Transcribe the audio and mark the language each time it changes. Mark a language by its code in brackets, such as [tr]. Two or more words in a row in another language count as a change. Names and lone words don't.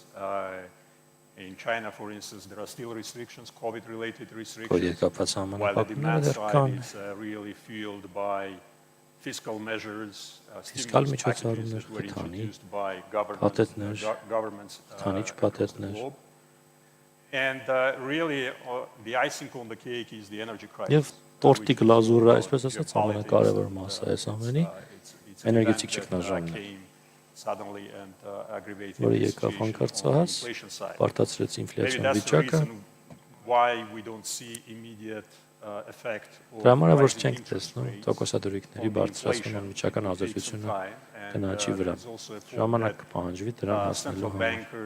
[en] In China, for instance, there are still restrictions, COVID-related restrictions, while the demand side is really fueled by fiscal measures, stimulus packages that were introduced by governments across the globe. And really, the icing on the cake is the energy crisis. [hy] Տորտի գլազուրը, այսպես ասած, ամենակարևոր մասը է այս ամենի, էներգետիկ ճգնաժամն է, որը եկավ հանկարծահաս, բարդացրեց ինֆլյացիոն վիճակը, դրա համար որ չենք տեսնում տոկոսադրույքների բարձրացման անմիջական ազդեցությունը գնաճի վրա, ժամանակ կպահանջվի դրան հասնելու համար։